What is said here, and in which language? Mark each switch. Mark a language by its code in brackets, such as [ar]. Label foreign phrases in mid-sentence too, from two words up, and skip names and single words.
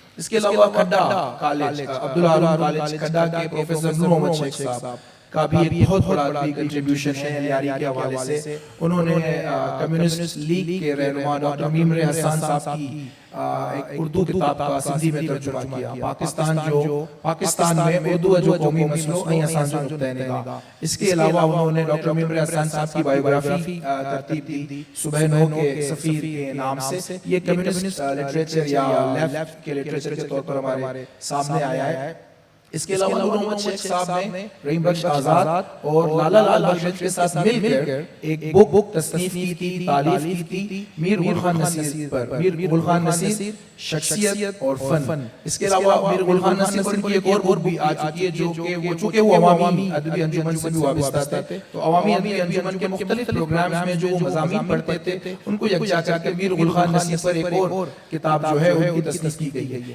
[ur] اس کے علاوہ کھڈا کالج، عبدل عالم کالج کھڈا کے پروفیسر نور محمد شیخ صاحب کا بھی ایک بہت بڑا کنٹریبیوشن ہے لیاری کے حوالے سے. انہوں نے کمیونسٹ لیگ کے رہنما ڈاکٹر میمرے حسن صاحب کی ایک اردو کتاب کا سندھی میں ترجمہ کیا، پاڪستان ۾ اردو جو قومي مسئلو ۽ اسان جو نقطي نگاهه. اس کے علاوہ انہوں نے ڈاکٹر میمرے حسن صاحب کی بائیوگرافی ترتیب دی صبح 9 کے سفیر کے نام سے. ये [en] communist literature [ur] یا لیفٹ کے لٹریچر کے طور پر ہمارے سامنے آیا ہے. اس کے علاوہ نور محمد شیخ صاحب نے رحیم بخش آزاد اور لالہ لال بخش کے ساتھ مل کر ایک بک تصنیف کی تھی، تالیف کی تھی میر گل خان نصیر پر. میر گل خان نصیر شخصیت اور فن. اس کے علاوہ میر گل خان نصیر پر کی ایک اور بک بھی آ چکی ہے جو کہ چونکہ وہ عوامی ادبی انجمن سے بھی وابستہ تھے، تو عوامی ادبی انجمن کے مختلف پروگرامز میں جو مضامین پڑھتے تھے ان کو یکجا کر کے میر گل خان نصیر پر ایک اور کتاب جو ہے ان کی تصنیف کی گئی ہے.